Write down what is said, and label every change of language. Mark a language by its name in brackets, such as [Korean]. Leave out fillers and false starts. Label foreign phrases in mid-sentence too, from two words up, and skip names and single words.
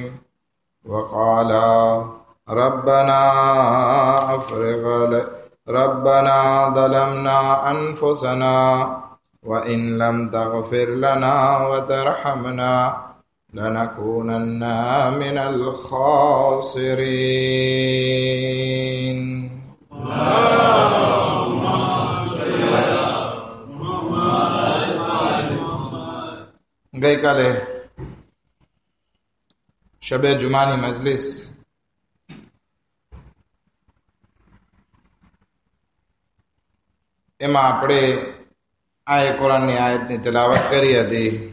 [Arabic] وقال ربنا ظلمنا أنفسنا وإن لم تغفر لنا وترحمنا لنكونن من الخاسرين. [Gujarati] ગઈકાલે શબે જુમાની મજલિસ એમાં આપણે આ કુરાનની આયતની તિલાવત કરી હતી.